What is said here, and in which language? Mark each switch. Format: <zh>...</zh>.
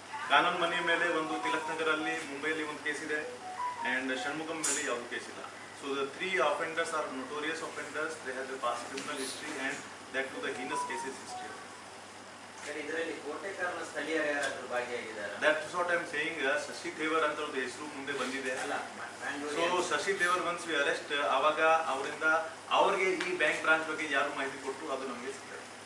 <kn>ಕಾನೂನ್ ಮನಿ ಮೇಲೆ ಒಂದು ತಿಲಕ್ ನಗರಲ್ಲಿ ಮುಂಬೈಲಿ ಒಂದು ಕೇಸ್ ಇದೆ ಆ್ಯಂಡ್ ಷಣ್ಮುಖಂ ಮೇಲೆ ಯಾವುದು ಕೇಸ್ ಇಲ್ಲ.</kn> <en>So the 3 offenders are notorious offenders. They have the past criminal history and that to the heinous cases history.</en> <kn>ಇದರಲ್ಲಿ ಕೋಟೆಕಾರನ ಸ್ಥಳೀಯರು ಯಾರಾದರೂ ಭಾಗಿಯಾಗಿದ್ದಾರೆ?</kn> <en>That's what I'm saying.</en> <kn>Shashi ದೇವರ್ ಅಂತ ಒಂದು ಹೆಸರು ಮುಂದೆ ಬಂದಿದೆ. ಸೊ ಶಶಿ ದೇವರ್</kn> <en>once we arrest,</en> <kn>ಆವಾಗ ಅವರಿಂದ ಅವ್ರಿಗೆ ಈ ಬ್ಯಾಂಕ್ ಬ್ರಾಂಚ್ ಬಗ್ಗೆ ಯಾರು ಮಾಹಿತಿ ಕೊಟ್ಟರು ಅದು ನಮಗೆ ಸಿಗ್ತದೆ.</kn>